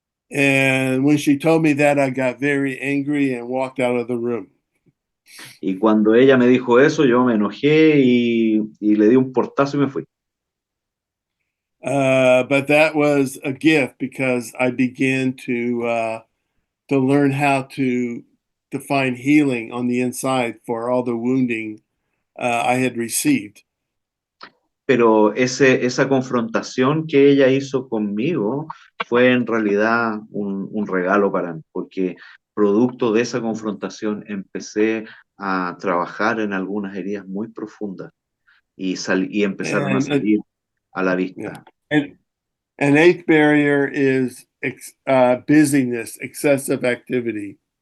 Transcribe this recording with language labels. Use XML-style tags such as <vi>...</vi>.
<en>And when she told me that, I got very angry and walked out of the room.</en> <es>Y cuando ella me dijo eso, yo me enojé y le di un portazo y me fui.</es> <en>But that was a gift because I began to learn how to find healing on the inside for all the wounding I had received.</en> <es>Pero esa confrontación que ella hizo conmigo fue en realidad un regalo para mí, porque producto de esa confrontación empecé a trabajar en algunas heridas muy profundas y empezaron a salir a la vista. Yeah.</es> <en>An eighth barrier is busyness, excessive activity.</en>